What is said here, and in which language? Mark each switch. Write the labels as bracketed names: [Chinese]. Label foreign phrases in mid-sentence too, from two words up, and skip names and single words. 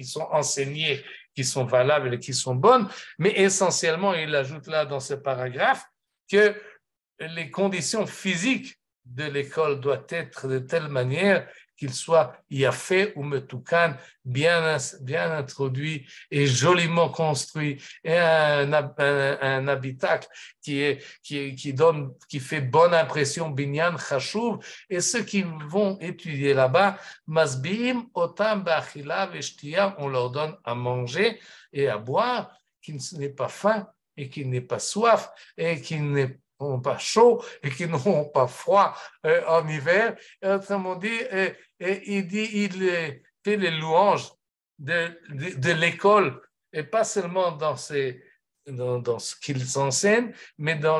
[French] sont enseignées, qui sont valables et qui sont bonnes, mais essentiellement, il ajoute là dans ce paragraphe que les conditions physiques de l'école doivent être de telle manière qu'il soit [Hebrew] יפה ומתוקן, [French] bien introduit et joliment construit, et un habitacle qui fait bonne impression, [Hebrew] בנין חשוב, [French] et ceux qui vont étudier là-bas, [Hebrew] משביעים אותם באכילה ושתיה, [French] on leur donne à manger et à boire, qui n'est pas faim et qui n'est pas soif et qui n'est pas chaud et qui n'ont pas froid en hiver. Autrement dit, il fait les louanges de l'école, et pas seulement dans ce qu'ils enseignent,